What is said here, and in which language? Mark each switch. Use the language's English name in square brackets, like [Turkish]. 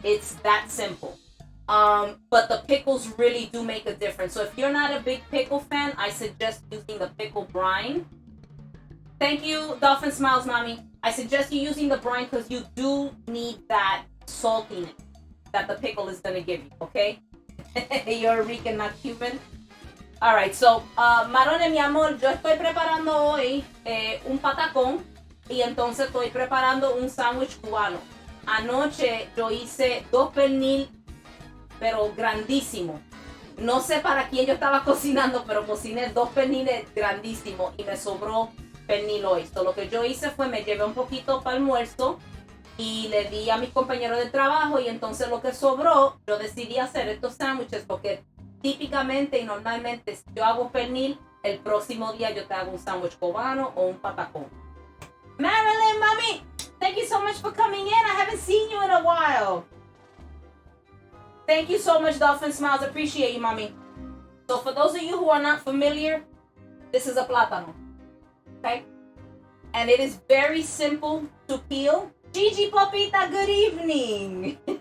[English] It's that simple. But the pickles really do make a difference. So if you're not a big pickle fan, I suggest using the pickle brine. Thank you, Dolphin Smiles, mommy. I suggest you using the brine because you do need that saltiness that the pickle is gonna give you, okay? You're Rican, not Cuban. All right, so, [Spanish] Marone, mi amor, yo estoy preparando hoy un patacón y entonces estoy preparando un sándwich cubano. Anoche yo hice 2 pernil, pero grandísimo. No sé para quién yo estaba cocinando, pero cociné 2 perniles grandísimos y me sobró pernil hoy. So, lo que yo hice fue me llevé un poquito para almuerzo y le di a mis compañeros de trabajo, y entonces lo que sobró, yo decidí hacer estos sándwiches porque típicamente y normalmente si yo hago pernil, el próximo día yo te hago un sándwich cubano o un patacón. [English] Marilyn, mommy, thank you so much for coming in. I haven't seen you in a while. Thank you so much, Dolphin Smiles. Appreciate you, mommy. So for those of you who are not familiar, this is a plátano, okay? And it is very simple to peel. Gigi Papita, good evening.